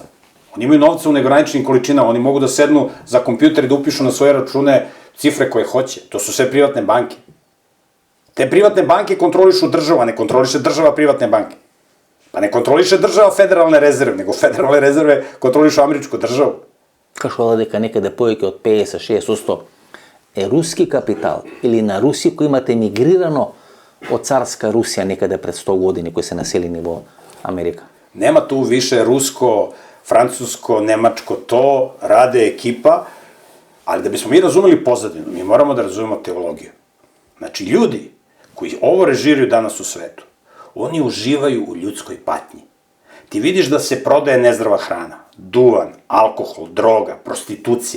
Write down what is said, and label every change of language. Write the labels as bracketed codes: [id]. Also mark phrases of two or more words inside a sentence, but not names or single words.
[sr] Oni imaju novca u neograničenim količinama, oni mogu da sednu za kompjuter i da upišu na svoje račune cifre koje hoće. To su sve privatne banke. Te privatne banke kontrolišu država, ne kontroliše država privatne banke. Pa ne kontroliše država federalne rezerve, nego federalne rezerve kontrolišu američku državu. [mk] Кажува дека некаде повеќе од 50-60% е руски капитал или на руси кои имат емигрирано од царска Русија некаде пред 100 години кои се населени во Америка. [sr] Nema tu više rusko, francusko, nemačko, to rade ekipa, ali da bismo mi razumeli pozadinu, mi moramo da razumemo teologiju. Znači, ljudi koji ovo režiraju danas u svetu, oni uživaju u ljudskoj patnji. Ti vidiš da se prodaje nezdrava hrana, duvan, alkohol, droga, prostitucija.